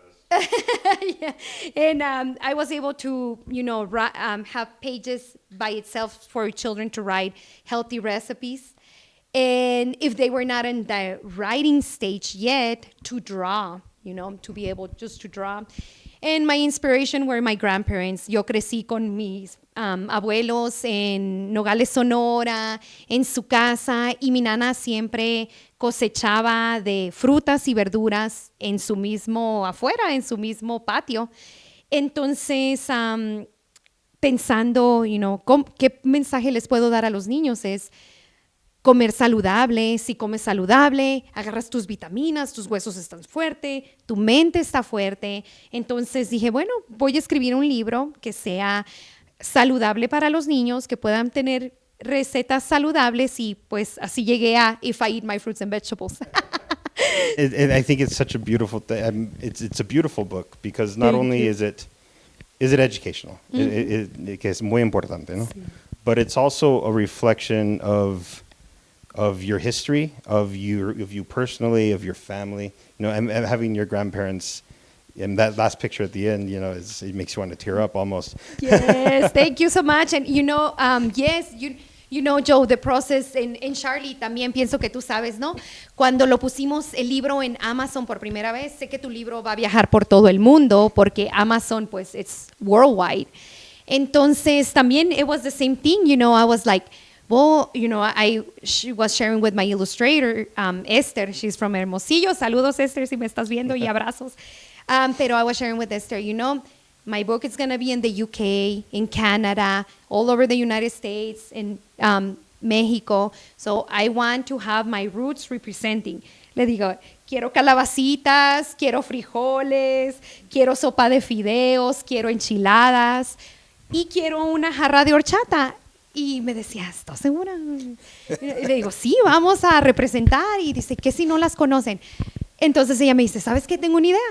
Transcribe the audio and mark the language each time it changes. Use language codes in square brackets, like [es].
[en] Yeah. And I was able to, have pages by itself for children to write healthy recipes. And if they were not in the writing stage yet, to draw, to be able just to draw. And my inspiration were my grandparents. [es] Yo crecí con mis abuelos en Nogales, Sonora, en su casa, y mi nana siempre cosechaba de frutas y verduras en su mismo patio. Entonces, pensando, ¿qué mensaje les puedo dar a los niños? Es comer saludable. Si comes saludable, agarras tus vitaminas, tus huesos están fuertes, tu mente está fuerte. Entonces dije, bueno, voy a escribir un libro que sea saludable para los niños, que puedan tener recetas saludables, y pues así llegué a If I Eat My Fruits and Vegetables. [en] I think it's such a beautiful thing. It's a beautiful book because not only is it educational, [es] que es muy importante, ¿no? Sí. [en] But it's also a reflection of of your history, of you personally, of your family, and having your grandparents. And that last picture at the end, it makes you want to tear up almost. Yes, thank you so much. And yes, Joe, the process [es] en Charlie también pienso que tú sabes, ¿no? Cuando lo pusimos el libro en Amazon por primera vez, sé que tu libro va a viajar por todo el mundo porque Amazon, pues, [en] it's worldwide. [es] Entonces, también [en] it was the same thing, I was like, well, she was sharing with my illustrator, Esther. She's from Hermosillo. [es] Saludos, Esther, si me estás viendo, y abrazos. [en] Pero I was sharing with Esther, my book is going to be in the UK, in Canada, all over the United States, in Mexico. So I want to have my roots representing. [es] Le digo, quiero calabacitas, quiero frijoles, quiero sopa de fideos, quiero enchiladas y quiero una jarra de horchata. Y me decía, ¿estás segura? Y le digo, sí, vamos a representar. Y dice, ¿qué si no las conocen? Entonces ella me dice, ¿sabes qué? Tengo una idea.